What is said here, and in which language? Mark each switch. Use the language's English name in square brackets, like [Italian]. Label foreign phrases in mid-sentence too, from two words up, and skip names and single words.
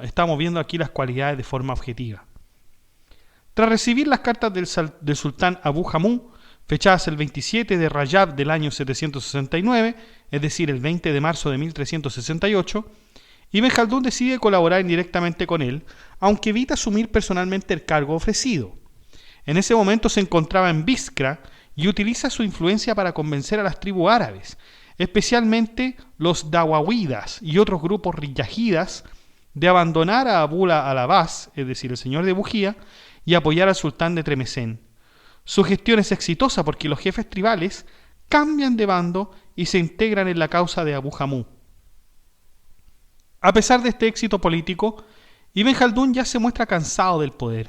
[Spanish] Estamos viendo aquí las cualidades de forma objetiva. Tras recibir las cartas del sultán Abu Hamú, fechadas el 27 de Rayab del año 769, es decir, el 20 de marzo de 1368, Ibn Jaldún decide colaborar indirectamente con él, aunque evita asumir personalmente el cargo ofrecido. En ese momento se encontraba en Biskra y utiliza su influencia para convencer a las tribus árabes, especialmente los dawawidas y otros grupos riyajidas, de abandonar a Abu al-Abbas, es decir, el señor de Bujía, y apoyar al sultán de Tremesén. Su gestión es exitosa porque los jefes tribales cambian de bando y se integran en la causa de Abu Hamú. A pesar de este éxito político, Ibn Jaldún ya se muestra cansado del poder.